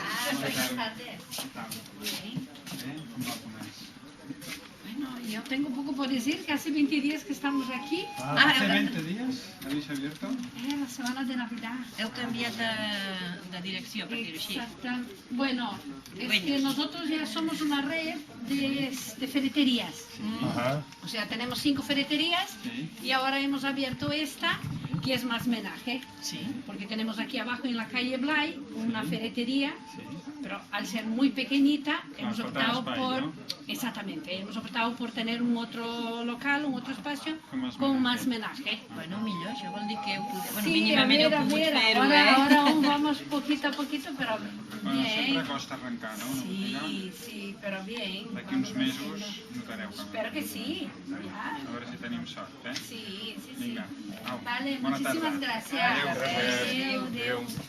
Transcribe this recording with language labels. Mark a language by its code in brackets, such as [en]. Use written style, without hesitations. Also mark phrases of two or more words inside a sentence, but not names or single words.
[es] Buenas tardes. Bien. Bueno, yo tengo poco por decir, que hace 20 días que estamos aquí. ¿Hace 20 días habéis abierto? La semana de Navidad. [ca] Heu canviat de direcció, per dir-ho així. [es] Exacto. Bueno, es que nosotros ya somos una red de ferreterías. Ajá. O sea, tenemos 5 ferreterías y ahora hemos abierto esta, que es más menaje. Sí. Porque tenemos aquí abajo en la calle Blay una ferretería, pero al ser muy pequeñita hemos [ca] falta [es] optado [ca] espai, [es] por... ¿no? Exactamente, hemos optado por tener un otro local, un otro espacio Con con más más menaje. [ca] Bueno, millor, això vol dir que heu pogut... Bueno, Sí, mínimament heu pogut fer-ho, [es] ahora aún vamos poquito a poquito, pero Bueno, bien. [ca] sempre costa arrencar, no? Una botiga. [es] Sí, sí, pero bien. [ca] D'aquí uns mesos notareu canvi. [es] Espero que sí. Ya. [ca] A veure si tenim sort, eh? [es] Sí, sí, sí. [ca] Vinga, au. [es] Vale, [ca] Bona tarda. [es] muchísimas gracias. [ca] Adéu, gràcies. Adéu, adéu.